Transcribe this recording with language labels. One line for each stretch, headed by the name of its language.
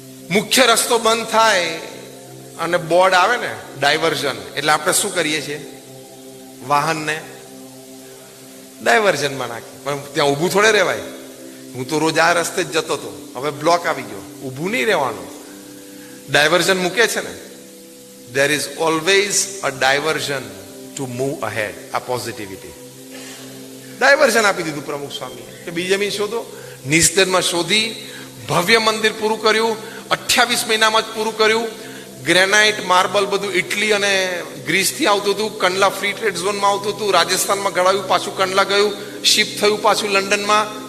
Gujarati: મુખ્ય રસ્તો બંધ થાય અને બોર્ડ આવે ને, ડાયવર્ઝન, એટલે આપણે શું કરીએ છીએ? વાહનને ડાયવર્ઝનમાં નાખી. પણ ત્યાં ઊભું થોડે રહેવાય. હું તો રોજ આ રસ્તે જ જતો હતો, હવે બ્લોક આવી ગયો, ઊભું નહીં રહેવાનું. ડાયવર્ઝન મૂકે છે ને.
English: there is always a diversion to move ahead.
Gujarati: આ પોઝિટિવિટી. ડાયવર્ઝન આપી દીધું પ્રમુખ સ્વામી કે બીજી જમીન શોધો. નિસ્તરમાં શોધી ભવ્ય મંદિર પૂરું કર્યું. 28 મહિનામાં જ પૂરું કર્યું. ગ્રેનાઇટ માર્બલ બધું ઇટલી અને ગ્રીસથી આવતું હતું. કંડલા ફ્રી ટ્રેડ ઝોનમાં આવતું હતું. રાજસ્થાનમાં ગળાયું, પાછું કંડલા ગયું, શિપ થયું પાછું લંડનમાં.